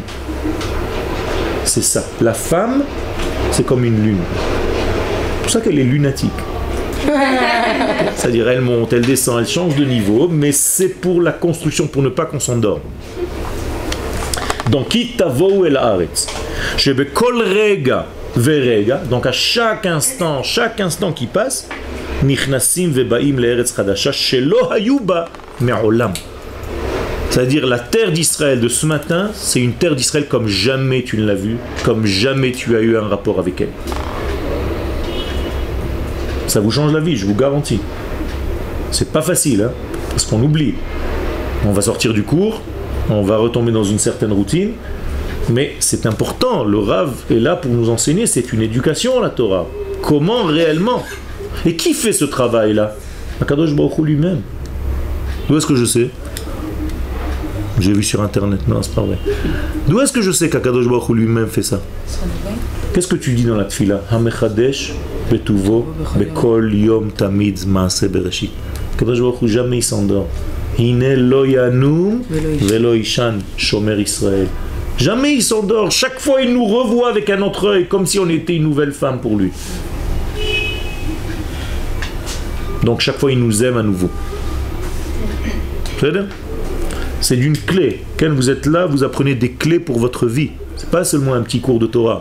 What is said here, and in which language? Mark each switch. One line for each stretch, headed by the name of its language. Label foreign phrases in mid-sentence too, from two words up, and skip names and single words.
French: C'est ça. La femme, c'est comme une lune. C'est pour ça qu'elle est lunatique. C'est-à-dire elle monte, elle descend, elle change de niveau, mais c'est pour la construction, pour ne pas qu'on s'endorme.
Hebrew: Donc, כי תבואו אל הארץ. שבכל רגע ורגע.
French: Donc à chaque instant qui passe,
Hebrew: נכנסים ובאים לארץ חדשה שלא היו בה מעולם.
French: C'est-à-dire la terre d'Israël de ce matin, c'est une terre d'Israël comme jamais tu ne l'as vue, comme jamais tu as eu un rapport avec elle. Ça vous change la vie, je vous garantis. C'est pas facile, hein, parce qu'on oublie. On va sortir du cours, on va retomber dans une certaine routine, mais c'est important. Le Rav est là pour nous enseigner, c'est une éducation la Torah. Comment réellement? Et qui fait ce travail-là? Akadosh Baruch Hu lui-même. D'où est-ce que je sais? J'ai vu sur internet, non, c'est pas vrai. D'où est-ce que je sais qu'Akadosh Baruch Hu lui-même fait ça? Qu'est-ce que tu dis dans la tfila?
Hebrew: המחדש בטובו בכל יום תמיד מעשה בראשית.
French: Akadosh Baruch Hu jamais il s'endort.
Hebrew: הנה לא ינום ולא יישן שומר ישראל.
French: Jamais il s'endort. Chaque fois il nous revoit avec un autre œil, comme si on était une nouvelle femme pour lui. Donc chaque fois il nous aime à nouveau. C'est d'une clé. Quand vous êtes là, vous apprenez des clés pour votre vie. C'est pas seulement un petit cours de Torah.